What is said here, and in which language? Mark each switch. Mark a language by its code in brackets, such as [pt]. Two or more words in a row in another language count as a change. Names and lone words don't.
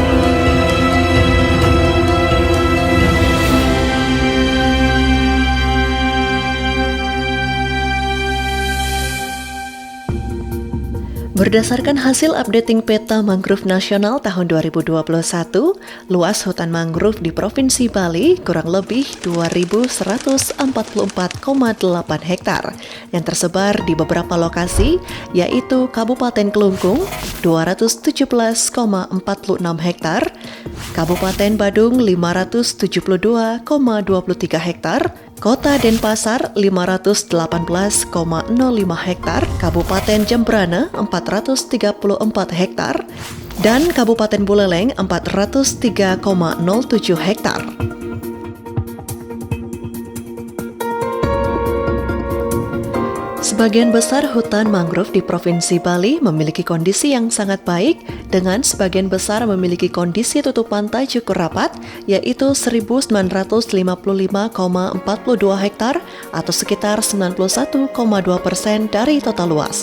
[id] Berdasarkan hasil updating peta mangrove nasional tahun 2021, luas hutan mangrove di Provinsi Bali kurang lebih 2.144,8 hektar yang tersebar di beberapa lokasi, yaitu Kabupaten Kelungkung 217,46 hektar, Kabupaten Badung 572,23 hektar, Kota Denpasar 518,05 hektar, Kabupaten Jembrana 434 hektar, dan Kabupaten Buleleng 403,07 hektar. Sebagian besar hutan mangrove di Provinsi Bali memiliki kondisi yang sangat baik, dengan sebagian besar memiliki kondisi tutupan pantai cukup rapat, yaitu 1.955,42 hektar atau sekitar 91,2% dari total luas.